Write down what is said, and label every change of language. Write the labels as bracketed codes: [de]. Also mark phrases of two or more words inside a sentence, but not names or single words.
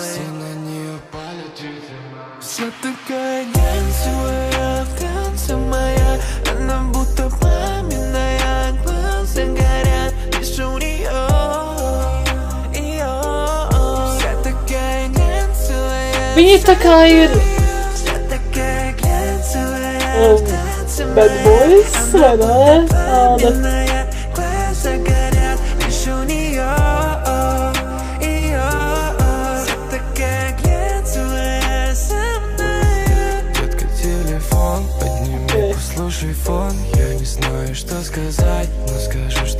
[ru] Все на нее палят, вся такая танца моя, она будто пламенная, глаза горят, лишь у нее. Вся такая глянцевая, [lv] Viņa tā kā ir Bad Boys, vai ne? Tāda. [ru] Слушай фон, я не знаю, что сказать, но скажу, что